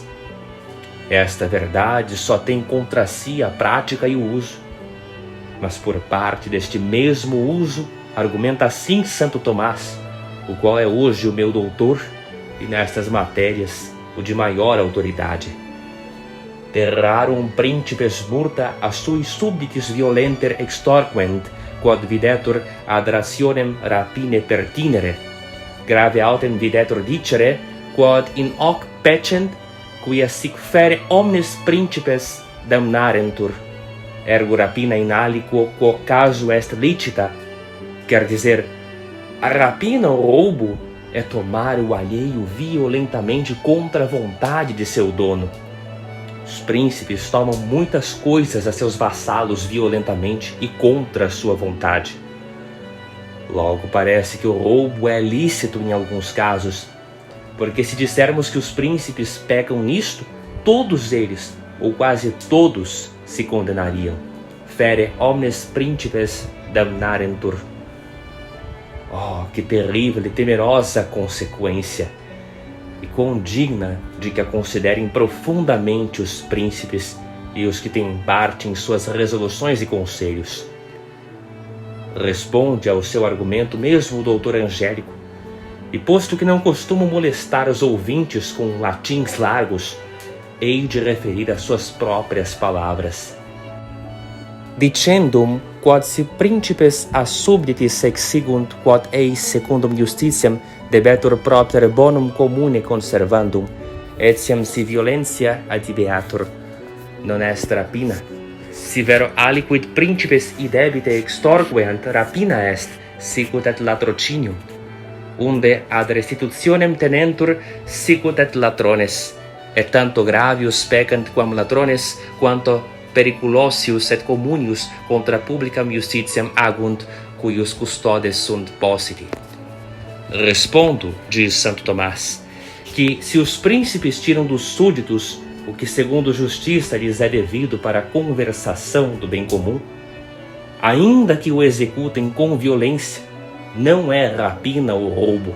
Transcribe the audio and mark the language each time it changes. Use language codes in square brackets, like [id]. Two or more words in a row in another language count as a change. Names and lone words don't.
[pt] Esta verdade só tem contra si a prática e o uso. Mas por parte deste mesmo uso, argumenta assim Santo Tomás, o qual é hoje o meu doutor, e nestas matérias o de maior autoridade. [la] Terrarum principes murta a sui subditis violenter extorquent, quod videtur ad rationem rapine pertinere, grave autem videtur dicere, quod in hoc pecent, quia sic fere omnes principes damnarentur, ergo rapina in aliquo quo caso est licita. [pt] Quer dizer, a rapina ou roubo é tomar o alheio violentamente contra a vontade de seu dono. Os príncipes tomam muitas coisas a seus vassalos violentamente e contra a sua vontade. Logo parece que o roubo é lícito em alguns casos, porque se dissermos que os príncipes pecam nisto, todos eles, ou quase todos, se condenariam. [la] Fere omnes principes damnarentur. [pt] Oh, que terrível e temerosa consequência! E quão digna de que a considerem profundamente os príncipes e os que têm parte em suas resoluções e conselhos. Responde ao seu argumento mesmo o doutor Angélico, e posto que não costumo molestar os ouvintes com latins largos, hei de referir as suas próprias palavras. [la] Dicendum, quod si principes a subditis exigunt, quod eis secundum justitiam debetur propter bonum commune conservandum, etiam si violentia adibeatur, non est rapina. Si vero aliquid principes idebite extorqueant, rapina est, sicut et latrocinium, unde ad restitutionem tenentur, sicut et latrones, et tanto gravius peccant quam latrones, quanto periculosius et communius contra publicam justitiam agunt, cuius custodes sunt positi. [pt] Respondo, diz Santo Tomás, que se os príncipes tiram dos súditos o que segundo justiça lhes é devido para a conversação do bem comum, ainda que o executem com violência, não é rapina ou roubo.